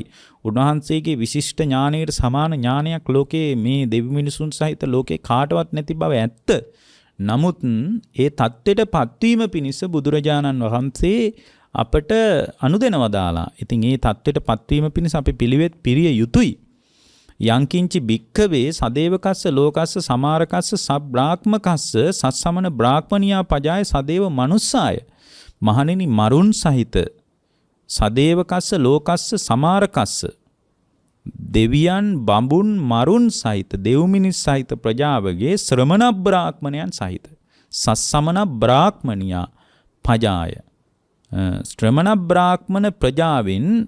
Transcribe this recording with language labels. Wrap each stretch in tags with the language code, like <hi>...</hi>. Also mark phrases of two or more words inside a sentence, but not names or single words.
<si>උන්වහන්සේගේ විශිෂ්ට ඥානයට සමාන ඥානයක් ලෝකේ මේ දෙවි මිනිසුන් සහිත ලෝකේ කාටවත් නැති බව ඇත්ත. නමුත් ඒ தත්ත්වයට පත්වීම පිණිස බුදුරජාණන් වහන්සේ අපට අනුදෙනවා දාලා. ඉතින් ඒ தත්ත්වයට පත්වීම පිණිස අපි පිළිවෙත් පිරිය යුතුයි.</si> <pi>යංකින්චි භික්ඛවේ සදේවකස්ස ලෝකස්ස සමාරකස්ස සබ්‍රාහ්මකස්ස සස්සමන බ්‍රාහ්මනියා පජාය සදේව මනුස්සාය.</pi> <si>මහණෙනි මරුන් සහිත</si> <pi>සදේවකස්ස ලෝකස්ස සමාරකස්ස</pi> <si>දෙවියන් බඹුන් මරුන් සහිත දෙව් මිනිස් සහිත ප්‍රජාවගේ ශ්‍රමණ බ්‍රාහ්මණයන් සහිත</si> <pi>සස්සමන බ්‍රාහ්මනියා පජාය</pi> <si>ශ්‍රමණ බ්‍රාහ්මණ ප්‍රජාවෙන්</si>